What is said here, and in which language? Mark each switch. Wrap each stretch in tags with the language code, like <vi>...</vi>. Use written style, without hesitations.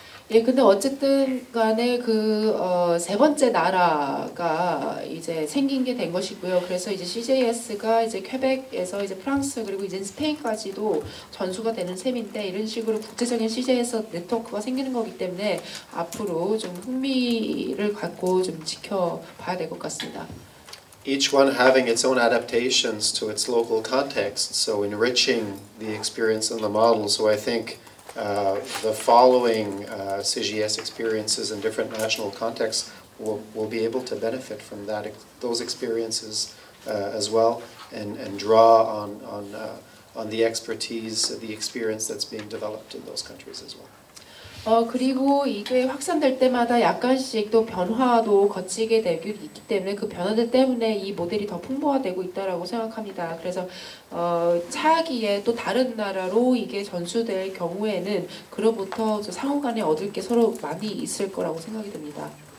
<ko>예, 근데 어쨌든 간에 세 번째 나라가 이제 생긴 게 된 것이고요. 그래서 이제 CJS가 이제 퀘벡에서 이제 프랑스 그리고 이제 스페인까지도 전수가 되는 셈인데 이런 식으로 국제적인 CJS 네트워크가 생기는 거기 때문에 앞으로 좀 흥미를 갖고 좀 지켜봐야 될 것 같습니다.</ko> <en>Each one having its own adaptations to its local context, so enriching the experience and the model. So I think the following CGS experiences in different national contexts will be able to benefit from those experiences as well, and draw on the expertise, the experience that's being developed in those countries as well.</en> <ko>그리고 이게 확산될 때마다 약간씩 또 변화도 거치게 되기 있기 때문에 그 변화들 때문에 이 모델이 더 풍부화되고 있다라고 생각합니다. 그래서 차기에 또 다른 나라로 이게 전수될 경우에는 그로부터 상호간에 얻을 게 서로 많이 있을 거라고 생각이 듭니다.</ko>